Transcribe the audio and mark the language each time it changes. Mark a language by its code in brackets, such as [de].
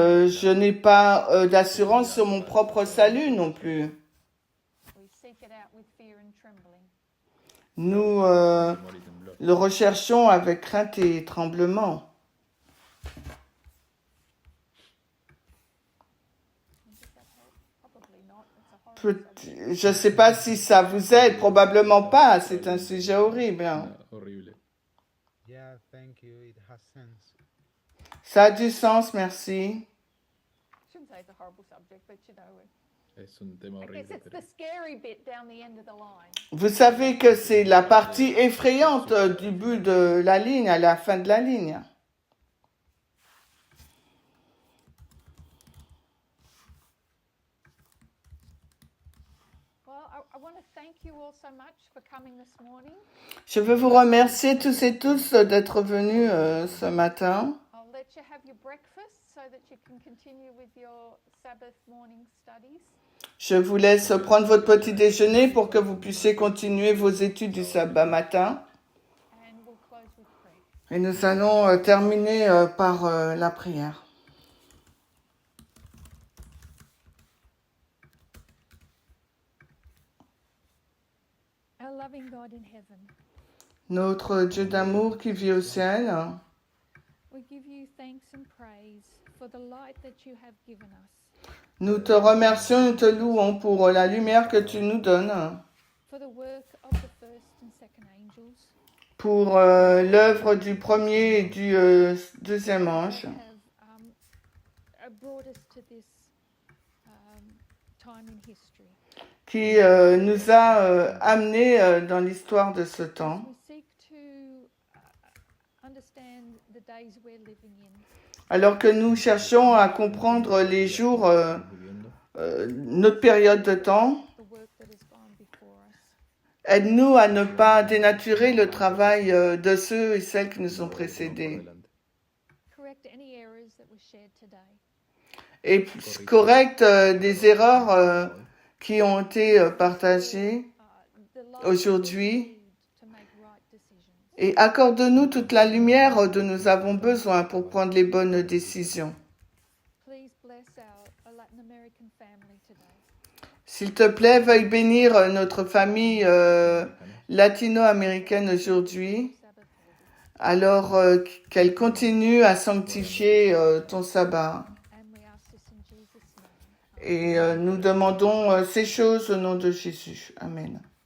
[fr] Je n'ai pas d'assurance sur mon propre salut non plus. [en] We seek it out with fear and trembling. [fr] Nous [es] Temor y temblor. [fr] le recherchons avec crainte et tremblement. [en] Does that help? Probably not. It's a horrible subject. [fr] Je ne sais pas si ça vous aide, probablement pas. C'est un sujet horrible. [es] Ah, horrible. [en] Yeah, thank you. It has sense. [fr] Ça a du sens, merci. [en] I shouldn't say it's a horrible subject, but you know, [es] Es un tema [en] I guess [es] horrible, [en] it's [es] pero [en] the scary bit down the end of the line. [fr] Vous savez que c'est la partie effrayante du but de la ligne, à la fin de la ligne. [en] Well, I want to thank you all so much for coming this morning. [fr] Je veux vous remercier tous et tous d'être venus ce matin. [en] I'll let let you have your breakfast so that you can continue with your Sabbath morning studies. [fr] Je vous laisse prendre votre petit déjeuner pour que vous puissiez continuer vos études du sabbat matin. [en] And we'll close with prayer. [fr] Et nous allons terminer par la prière. [en] Our loving God in heaven, [fr] Notre Dieu d'amour qui vit au ciel, [en] we give you thanks and praise for the light that you have given us, [fr] nous te remercions, nous te louons pour la lumière que tu nous donnes, [en] for the work of the first and second angels [fr] pour l'œuvre du premier et du deuxième ange, [en] that have brought us to this time in history. [fr] qui nous a amenés dans l'histoire de ce temps. [en] We seek to understand the days we're living in. [fr] Alors que nous cherchons à comprendre les jours, notre période de temps, [en] The work that has gone before us. [fr] aide-nous à ne pas dénaturer le travail de ceux et celles qui nous ont précédés. [en] Correct any errors that were shared today. [fr] Et correcte des erreurs qui ont été partagées [en] The light [fr] aujourd'hui. [en] we need to make right decisions. [fr] Et accorde-nous toute la lumière dont nous avons besoin pour prendre les bonnes décisions. [en] Please bless our Latin American family today. [fr] S'il te plaît, veuille bénir notre famille latino-américaine aujourd'hui, [en] Sabbath holiday. [fr] alors qu'elle continue à sanctifier ton sabbat. [en] And we ask this in Jesus' name. [fr] Et nous demandons ces choses au nom de Jésus. Amen.